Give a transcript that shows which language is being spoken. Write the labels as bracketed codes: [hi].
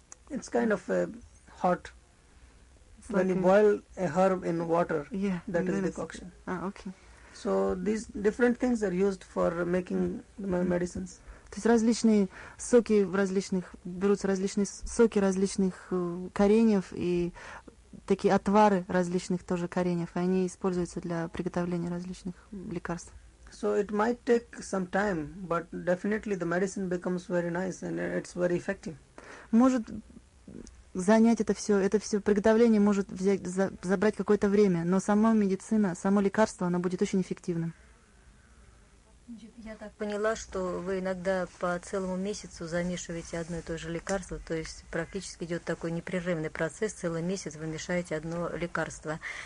[en] It's kind of a hot. It's when like you boil a herb in water, that is decoction. So these different things are used for making medicines. [ru] То есть различные соки в различных, берутся различные соки различных кореньев и такие отвары различных тоже кореньев, и они используются для приготовления различных лекарств. [en] So it might take some time, but definitely the medicine becomes very nice and it's very effective. [ru] Может занять это все приготовление может забрать какое-то время, но сама медицина, само лекарство, оно будет очень эффективным. Я так поняла, что вы иногда по целому месяцу замешиваете одно и то же лекарство, то есть практически идет такой непрерывный процесс, целый месяц вы мешаете одно лекарство.